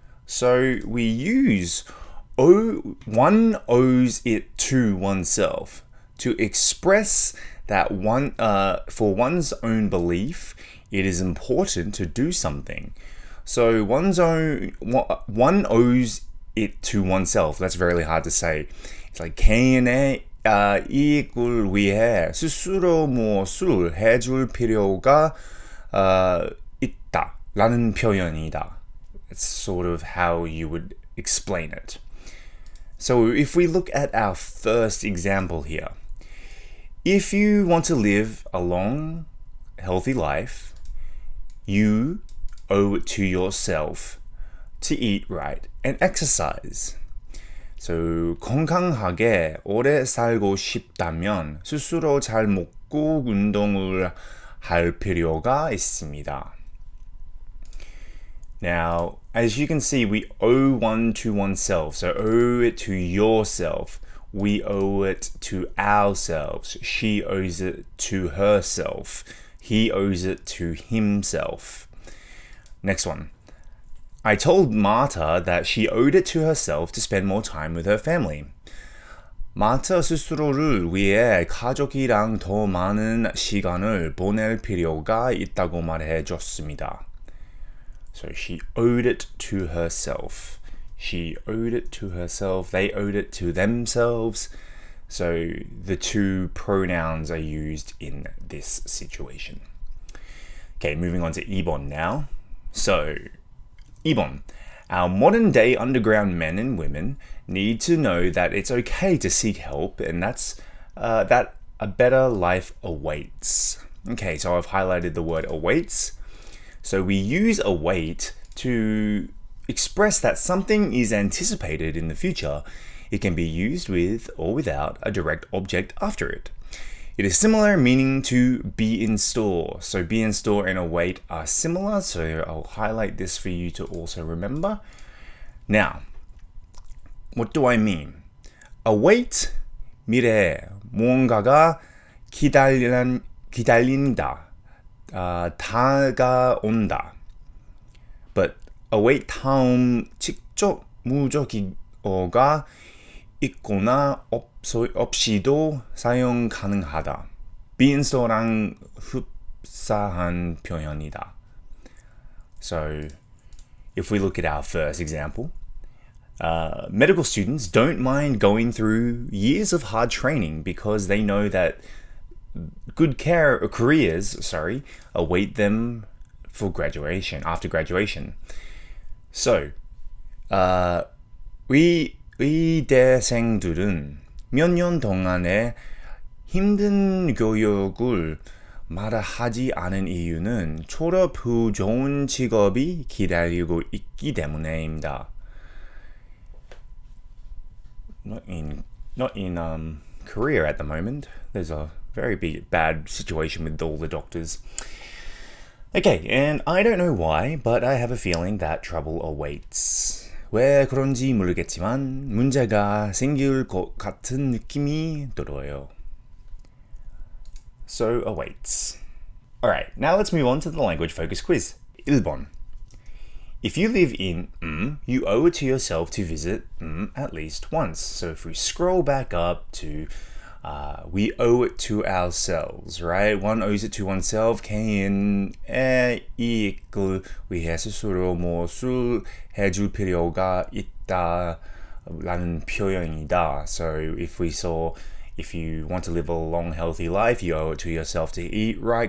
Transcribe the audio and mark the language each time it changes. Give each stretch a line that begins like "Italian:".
English: So we use one owes it to oneself to express that for one's own belief, it is important to do something. So one owes it to oneself. That's very hard to say. It's like
Korean: 개인의 이익을 위해 스스로 무엇을 해줄 필요가 있다 라는 표현이다.
English: That's sort of how you would explain it. So if we look at our first example here, if you want to live a long, healthy life, you owe it to yourself to eat right and exercise.
Korean: So, 건강하게 오래 살고 싶다면 스스로 잘 먹고 운동을 할 필요가 있습니다.
English: Now, as you can see, we owe one to oneself. So, owe it to yourself. We owe it to ourselves. She owes it to herself. He owes it to himself. Next one. I told Marta that she owed it to herself to spend more time with her family.
Korean: 마타 스스로를 위해 가족이랑 더 많은 시간을 보낼 필요가 있다고 말해줬습니다.
English: So she owed it to herself. She owed it to herself. They owed it to themselves. So the two pronouns are used in this situation. Okay, moving on to 2번 now. So 2번. Our modern day underground men and women need to know that it's okay to seek help and that a better life awaits. Okay, so I've highlighted the word awaits. So we use await to express that something is anticipated in the future. It can be used with or without a direct object after it. It is similar meaning to be in store. So be in store and await are similar. So I'll highlight this for you to also remember. Now, what do I mean?
Korean: Await, 미래, 무언가가 기다린다, 다가온다.
English: But
Korean: await 다음 직접 무적어가 있거나 없이도 사용 가능하다. be in store랑 흡사한 표현이다.
English: So, if we look at our first example, medical students don't mind going through years of hard training because they know that good careers await them for graduation, after graduation.
Korean: So, 의대생들은 몇 년 동안의 힘든 교육을 말하지 않은 이유는 졸업 후 좋은 직업이 기다리고 있기 때문입니다.
English: Not in Korea at the moment. There's a very bad situation with all the doctors. Okay, and I don't know why, but I have a feeling that trouble awaits.
Korean: 왜 그런지 모르겠지만 문제가 생길 것 같은 느낌이 들어요.
English: So awaits. Alright, now let's move on to the language focus quiz.
Korean: 1번.
English: If you live in you owe it to yourself to visit at least once. So if we scroll back up to we owe it to ourselves, right? One owes it to oneself.
Korean: 개인의 이익을 위해 스스로 무엇을 해줄 필요가 있다라는 표현이다.
English: So if you want to live a long, healthy life, you owe it to yourself to eat right.